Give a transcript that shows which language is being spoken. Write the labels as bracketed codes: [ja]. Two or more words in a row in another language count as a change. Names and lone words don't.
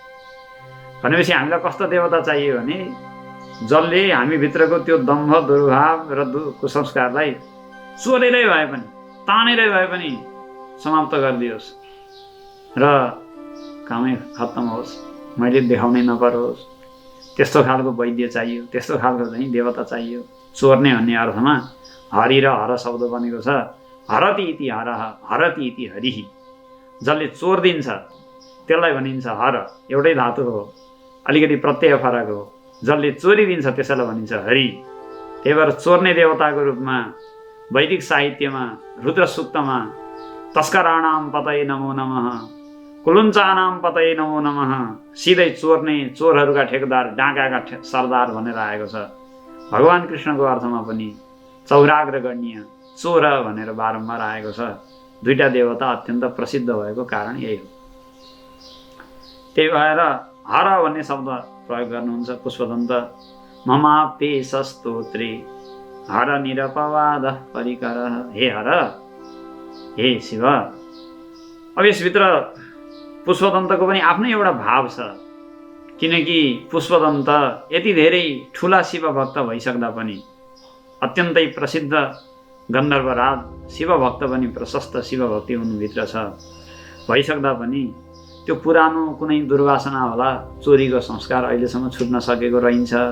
[ne] भनेपछि हामीलाई कस्तो देवता चाहियो भने जसले हामीभित्रको त्यो दम्भ, दुर्भाव र कुसंस्कारलाई चोरेरै भए पनि तानेरै भए पनि समाप्त गरिदियोस् र कामै खत्तम होस्, मैले देखाउनै नपरोस्। त्यस्तो खालको वैद्य चाहियो, त्यस्तो खालको चाहिँ देवता चाहियो। चोर्ने भन्ने अर्थमा हरि र हर शब्द बनेको छ। [sa] हरति इति हरः, हरति इति हरिः। [ne] जसले चोरिदिन्छ त्यसलाई भनिन्छ हर, एउटै धातु हो, अलिकति प्रत्यय फरक हो। जसले चोरिदिन्छ त्यसैलाई भनिन्छ हरि। त्यही भएर चोर्ने देवताको रूपमा वैदिक साहित्यमा रुद्र सूक्तमा [sa] तस्कराणाम पतये नमो नमः, कुलुञ्चानाम पतये नमो नमः, [ne] सिधै चोर्ने चोरहरूका ठेकेदार, डाँकाका सरदार भनेर आएको छ। भगवान कृष्णको अर्थमा पनि चौराग्र गण्य चोर भनेर बारम्बार आएको छ। दुईटा देवता अत्यन्त प्रसिद्ध भएको कारण यही हो। त्यही भएर हर भन्ने शब्द प्रयोग गर्नुहुन्छ पुष्पदन्त। [sa] ममाप्ते सस्तोत्रे हर निरपवाद परिकर। [ne] हे हर, हे शिव। अब यसभित्र पुष्पदन्तको पनि आफ्नै एउटा भाव छ, किनकि पुष्पदन्त यति धेरै ठुला शिव भक्त भइसक्दा पनि, अत्यन्तै प्रसिद्ध गन्धर्वराज शिव भक्त पनि, प्रशस्त शिव भक्ति उनभित्र छ भइसक्दा पनि त्यो पुरानो कुनै दुर्वासना होला, चोरीको संस्कार अहिलेसम्म छुट्न सकेको रहन्छ।